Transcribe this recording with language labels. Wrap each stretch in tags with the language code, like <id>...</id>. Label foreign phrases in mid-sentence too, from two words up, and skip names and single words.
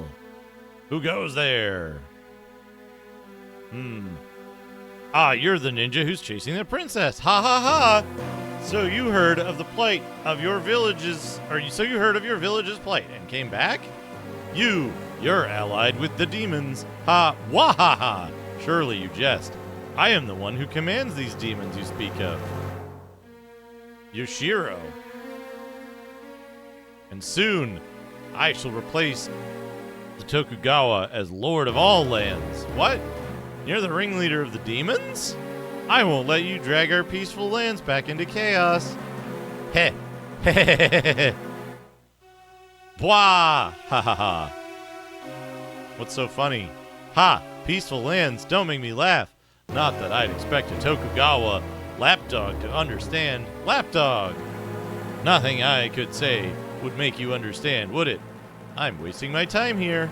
<en>Who goes there? Ah, you're the ninja who's chasing the princess. Ha ha ha! So you heard of the plight of your villages, so you heard of your village's plight and came back? You're allied with the demons. Ha, wah ha ha! Surely you jest. I am the one who commands these demons you speak of. Yoshiro. And soon, I shall replace the Tokugawa as lord of all lands. What? You're the ringleader of the demons? I won't let you drag our peaceful lands back into chaos. Heh. Heh. Bwah! Ha ha ha. What's so funny? Ha! Peaceful lands, don't make me laugh. Not that I'd expect a Tokugawa lapdog to understand. Lapdog! Nothing I could say would make you understand, would it? I'm wasting my time here.</en>